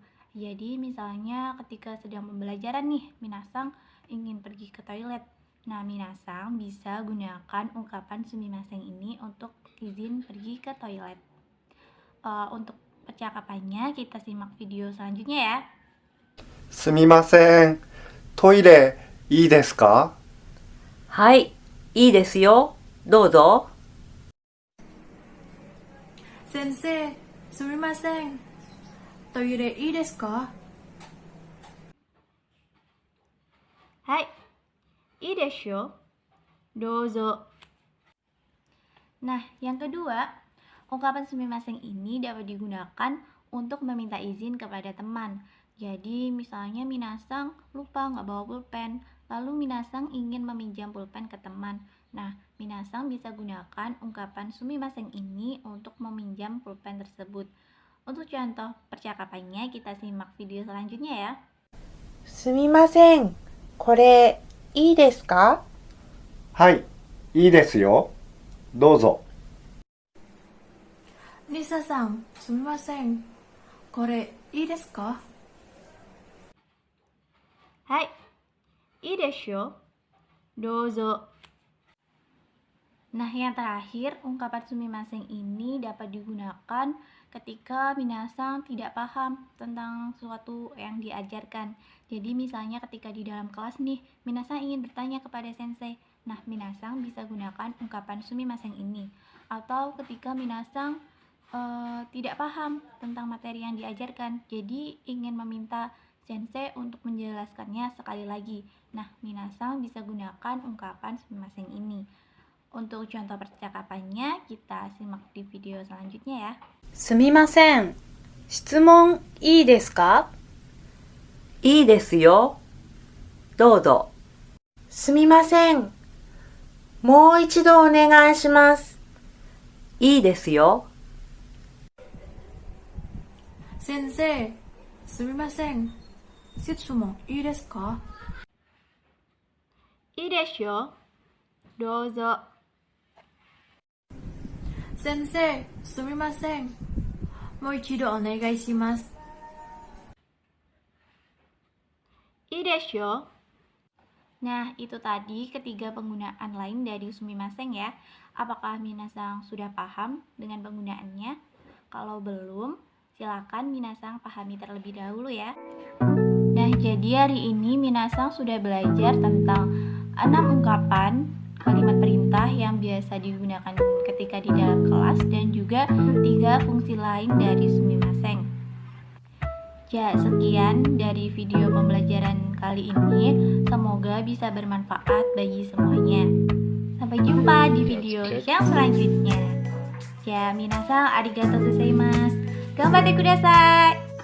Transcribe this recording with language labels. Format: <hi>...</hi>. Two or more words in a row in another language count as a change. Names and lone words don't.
<id>Jadi, misalnya ketika sedang pembelajaran nih, minasang ingin pergi ke toilet. Nah, minasang bisa gunakan ungkapan sumimasen ini untuk izin pergi ke toilet. Untuk percakapannya, kita simak video selanjutnya ya.</id> <ja>すみません。トイレいいですか？はい、いいですよ。どうぞ。先生、すみません。トイレいいですか？はい、いいでしょ? Dozo.</ja> <id>Nah, yang kedua, ungkapan sumimasen ini dapat digunakan untuk meminta izin kepada teman. Jadi, misalnya Minasang lupa nggak bawa pulpen, lalu Minasang ingin meminjam pulpen ke teman. Nah, Minasang bisa gunakan ungkapan sumimasen ini untuk meminjam pulpen tersebut. Untuk contoh percakapannya, kita simak video selanjutnya ya.</id> <ja>すみません。これ、いいですか？はい、いいですよ。どうぞ。リサさん、すみません。これ、いいですか？はい、いいでしょ? Dozo.</ja> <id>Nah, yang terakhir, ungkapan sumimasen ini dapat digunakan ketika Minasang tidak paham tentang suatu yang diajarkan. Jadi misalnya ketika di dalam kelas nih, Minasang ingin bertanya kepada sensei. Nah, Minasang bisa gunakan ungkapan sumimasen ini. Atau ketika Minasang tidak paham tentang materi yang diajarkan, jadi ingin meminta sensei untuk menjelaskannya sekali lagi. Nah, Minasang bisa gunakan ungkapan sumimasen ini. Untuk contoh percakapannya, kita simak di video selanjutnya ya.</id> <ja>すみません。質問いいですか？いいですよ。どうぞ。すみません。もう一度お願いします。いいですよ。先生、すみません。質問いいですか？いいでしょ? Dozo. 先生、すみません。もう一度お願いします。いいでしょ?</ja> <id>Nah, itu tadi ketiga penggunaan lain dari sumimasen ya. Apakah Minasang sudah paham dengan penggunaannya? Kalau belum, silakan Minasang pahami terlebih dahulu ya. Nah, jadi hari ini Minasang sudah belajar tentang 6 ungkapan kalimat perintah yang biasa digunakan ketika di dalam kelas dan juga 3 fungsi lain dari sumimasen. Ya, sekian dari video pembelajaran kali ini. Semoga bisa bermanfaat bagi semuanya. Sampai jumpa di video yang selanjutnya. Ya,</id> <ja>みなさん ありがとうございます. がんばってください.</ja>